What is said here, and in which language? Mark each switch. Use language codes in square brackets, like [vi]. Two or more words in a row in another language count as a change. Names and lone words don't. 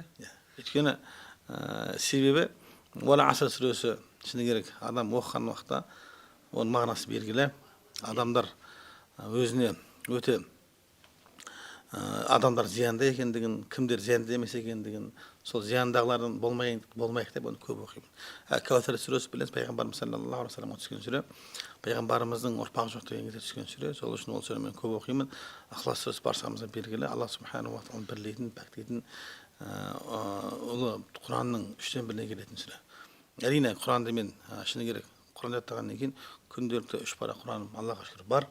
[kk] Өйткені себебі ол Аср сүресі шыны керек адам оқыған уақытта оның мағынасы белгілі. Адамдар өзіне өте адамдар зиянды екендігін, кімдер зиянды емес екендігін, сол зияндағылардан болмайық деп оны көп оқимын. Кәусар сүресі білесіз, пайғамбарымыз [ar] صلى الله عليه وسلم [kk] түскен сүре, пайғамбарымыздың ұрпағы жоқ деген кезде түскен сүре, сол үшін ол сүрені мен көп оқимын. Ықылас сүресі баршамызға белгілі, Алла [ar] سبحانه وتعالى [kk] бірлейтін, пәктейтін ұлы Құранның 3-1-не келетін сүре. Әрине Құранды мен шыны керек Құран жаттағаннан кейін күнделікті 3 пара Құраным Аллаға шүкір бар.